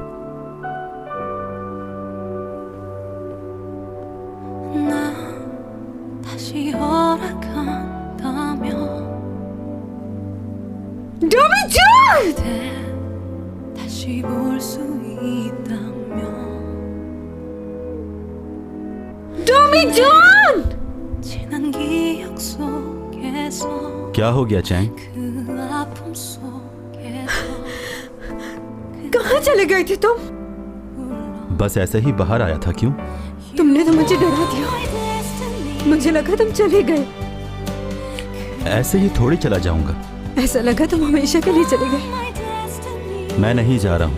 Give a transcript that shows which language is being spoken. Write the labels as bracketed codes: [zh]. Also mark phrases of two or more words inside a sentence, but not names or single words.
[ko] 나 다시 허락한다면 도미준! 그대 다시 볼 수 있다면 도미준! 지난 기억 속에서 [hi] क्या हो गया चैंग? [ko] 그 아픔 속에서 [hi] कहाँ चले गए थे तुम? बस ऐसे ही बाहर आया था। क्यों? तुमने तो मुझे डरा दिया। मुझे लगा तुम चले गए। ऐसे ही थोड़ी चला जाऊंगा। ऐसा लगा तुम हमेशा के लिए चले गए। मैं नहीं जा रहा हूं।